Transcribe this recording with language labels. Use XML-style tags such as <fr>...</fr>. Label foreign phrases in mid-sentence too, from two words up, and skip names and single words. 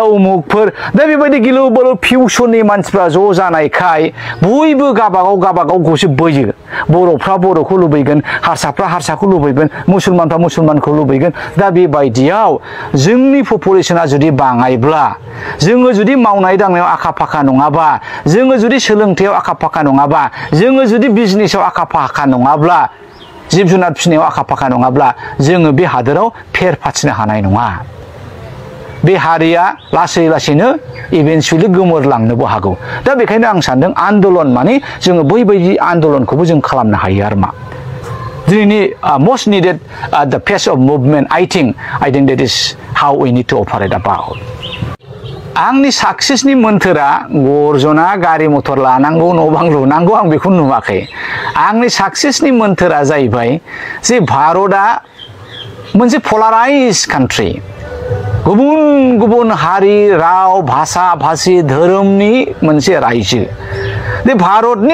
<brx>उमुकफोर दा बेबायदि गिलु बालु फिउसननि मानसिफ्रा ज' जानायखाय बयबो गाबागाव गसो बोयो बर'फ्रा बर'खौ लुबैगोन हारसाफ्रा हारसाखौ लुबैगोन मुसलमानफ्रा मुसलमानखौ लुबैगोन दा बेबायदियाव जोंनि पपुलेसना जुदि बाङायब्ला जोङो जुदि मावनाय दांनायाव आखा फाखा नङाबा जोङो जुदि सोलोंथायाव आखा फाखा नङाबा जोङो जुदि बिजनेसाव आखा फाखा नङाब्ला जिब जुनार फिसिनायाव आखा फाखा नङाब्ला जोङो बे हादोराव फेर फाथिनो हानाय नङा बे हारिया लासै लासैनो इभेन्चुवेलि गोमोरलांनोबो हागौ दा बेखायनो आं सानदों आन्दलन माने जोङो बैबायदि आन्दलनखौबो जों खालामनो हायो आरो मा दिनैनि</brx> <en>most needed the pace of movement I think that is how we need to operate about</en> <brx>आंनि साक्सेसनि मोन्थोरा गर्जना गारि मथर लानांगौ न' बां लुनांगौ आं बेखौ नुवाखै आंनि साक्सेसनि मोन्थोरा जाहैबाय जे भारतआ मोनसे</brx> <en>polarized country</en> <brx>गुबुन गुबुन हारि राव भाषा भाषी धोरोमनि मोनसे रायजो बे भारतनि</brx>